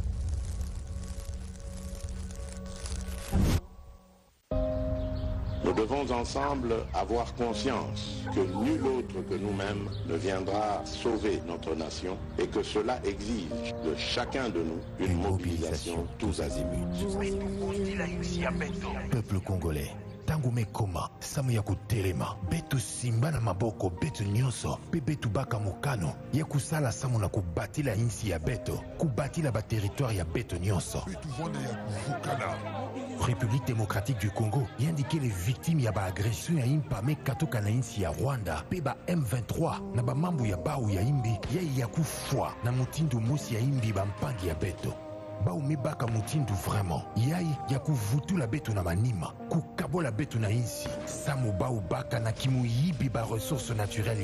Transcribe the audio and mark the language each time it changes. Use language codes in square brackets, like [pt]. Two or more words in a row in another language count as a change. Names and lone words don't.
[fr] Nous devons devons ensemble avoir conscience que nul autre que nous-mêmes ne viendra sauver notre nation et que cela exige de chacun de nous une mobilisation tous azimuts. Peuple congolais, [ktu] tangu mekoma samu ya kutelema betu simba na maboko betu nyonso pe betu baka mokano ya kusala samu na kubatila insi ya beto kubatila ba territoire ya beto nyonso betu vanda ya kuvukana. [fr] République démocratique du Congo indiqué les victimes [ktu] ya ba agression ya impame katoka na insi ya Rwanda pe ba M23 na ba mambu ya bau ya imbi ya kufwa na mutindu musi ya imbi ba mpangi ya beto baumibaka mutindu vraiment yai ya kuvutula betu na manima kukabola betu na insi samu baubaka na kimuyibi ba [fr] ressources naturelles